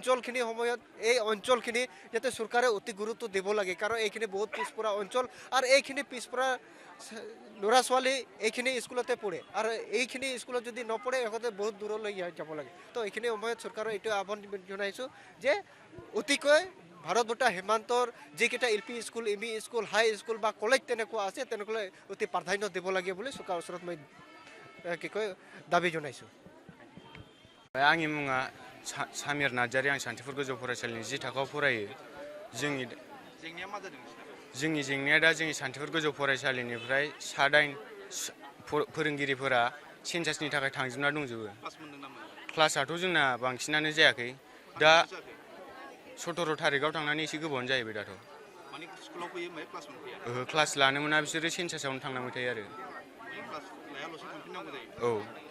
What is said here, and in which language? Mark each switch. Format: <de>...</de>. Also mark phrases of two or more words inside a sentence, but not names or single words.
<as>অঞ্চলখিনি যাতে চৰকাৰে অতি গুৰুত্ব দিব লাগে কাৰণ এইখিনি বহুত পিছপৰা অঞ্চল আৰু এইখিনি পিছপৰা ল'ৰা ছোৱালী এইখিনি স্কুলতে পঢ়ে আৰু এইখিনি স্কুলত যদি নপঢ়ে সিহঁতে বহুত দূৰলৈ যাব লাগে তো এইখিনি সময়ত চৰকাৰৰ এইটো আহ্বান জনাইছোঁ যে অতিকৈ ভাৰত ভূটান সীমান্তৰ যিকেইটা</as> <en>LP school ME school high school</en> <as>বা কলেজ তেনেকুৱা আছে তেনেকুৱালৈ অতি প্ৰাধান্য দিব লাগে বুলি চৰকাৰৰ ওচৰত মই কি কয় দাবী জনাইছোঁ</as> <brx>आंनि मुङा सामिर नार्जारी आं सान्तिपुर गोजौ फरायसालिनि 10 थाखोआव फरायो जोंनि जेंनाया दा जोंनि सान्तिपुर गोजौ फरायसालिनिफ्राय 7-8 फोरोंगिरिफोरा सेन्सासनि थाखाय थांजोबना दंजोबो क्लासआथ' जोंना बांसिनानो जायाखै दा 17 थारिखआव थांनानै एसे गोबावानो जाहैबाय दाथ' माने स्कुलाव फैयो ओमफ्राय क्लास मोनफैया क्लास लानो मोना बिसोरो सेन्सासावनो थांनांबाय थायो आरो क्लास लायाल'सो थांफिननांगौ जायो औ</brx>